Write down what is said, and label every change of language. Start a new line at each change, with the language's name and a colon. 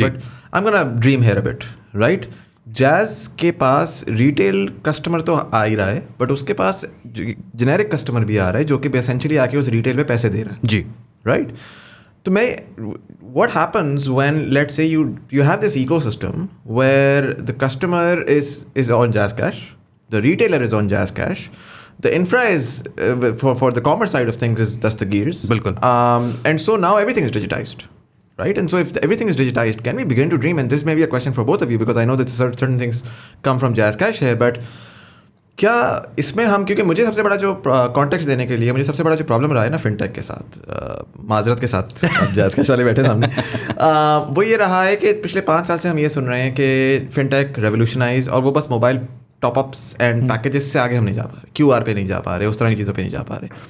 English: But I'm gonna dream here a bit, right?
Urdu: جیز کے پاس retail customer تو آ ہی رہا ہے, بٹ اس کے پاس جنیرک کسٹمر بھی آ رہا ہے جو کہ اسینشلی آ کے اس ریٹیل پہ پیسے دے رہا ہے. جی
English: Right. تو میں what happens when let say you have this ecosystem where the customer is on JazzCash, the retailer is on JazzCash, the infra is for the commerce side of things is Dastagirs.
Urdu: بالکل.
English: And so now everything is digitized, right? And so if everything is digitized, can we begin to dream? And this may be a question for both of you, because I know that certain things come from Jazz Cash here, but
Urdu: کیا اس میں ہم, کیونکہ مجھے سب سے بڑا جو context دینے کے لیے مجھے سب سے بڑا جو پرابلم رہا ہے نا فن ٹیک کے ساتھ, معذرت کے ساتھ جیز کیش والے بیٹھے سامنے, وہ یہ رہا ہے کہ پچھلے 5 سال سے ہم یہ سن رہے ہیں کہ فن ٹیک ریولیوشنائز, اور وہ بس mobile top ups and packages سے آگے ہم نہیں جا پا رہے, کیو آر پہ نہیں جا پا رہے, اس طرح کی چیزوں پہ نہیں جا پا رہے.